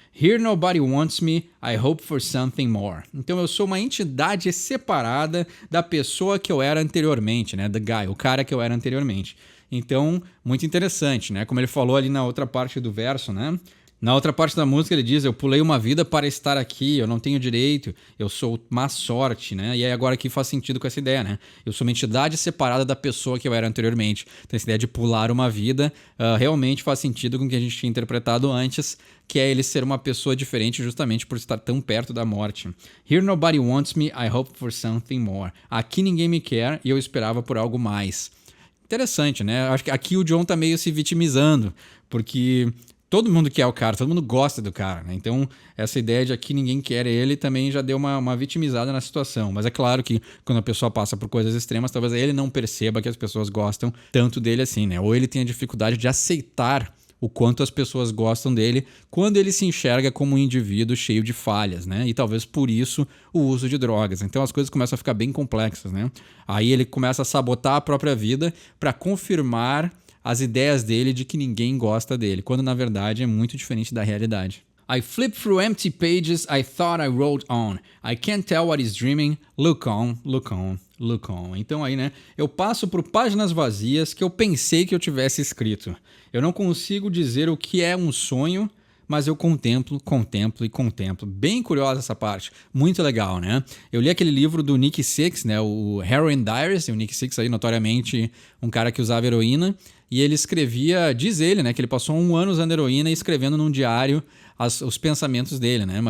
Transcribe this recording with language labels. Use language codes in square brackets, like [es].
[en] Here nobody wants me, I hope for something more. [pt] Então eu sou uma entidade separada da pessoa que eu era anteriormente, né? [en] The guy, [pt] o cara que eu era anteriormente. Então, muito interessante, né? Como ele falou ali na outra parte do verso, né? Na outra parte da música ele diz, eu pulei uma vida para estar aqui, eu não tenho direito, eu sou má sorte, né? E aí agora aqui faz sentido com essa ideia, né? Eu sou uma entidade separada da pessoa que eu era anteriormente. Então essa ideia de pular uma vida realmente faz sentido com o que a gente tinha interpretado antes, que é ele ser uma pessoa diferente justamente por estar tão perto da morte. [en] Here nobody wants me, I hope for something more. [pt] Aqui ninguém me quer e eu esperava por algo mais. Interessante, né? Acho que aqui o John tá meio se vitimizando, porque todo mundo quer o cara, todo mundo gosta do cara, né? Então, essa ideia de aqui ninguém quer ele também já deu uma vitimizada na situação. Mas é claro que quando a pessoa passa por coisas extremas, talvez ele não perceba que as pessoas gostam tanto dele assim, né? Ou ele tenha dificuldade de aceitar o quanto as pessoas gostam dele quando ele se enxerga como um indivíduo cheio de falhas, né? E talvez por isso o uso de drogas. Então as coisas começam a ficar bem complexas, né? Aí ele começa a sabotar a própria vida para confirmar as ideias dele de que ninguém gosta dele, quando na verdade é muito diferente da realidade. [en] I flip through empty pages I thought I wrote on. I can't tell what is dreaming. Look on, look on, look on. [pt] Então aí, né, eu passo por páginas vazias que eu pensei que eu tivesse escrito. Eu não consigo dizer o que é um sonho, mas eu contemplo, contemplo e contemplo. Bem curiosa essa parte, muito legal, né? Eu li aquele livro do Nick Sixx, né, o Heroin Diaries, o Nick Sixx aí notoriamente um cara que usava heroína, e ele escrevia, diz ele, né, que ele passou 1 ano usando heroína e escrevendo num diário os pensamentos dele, né?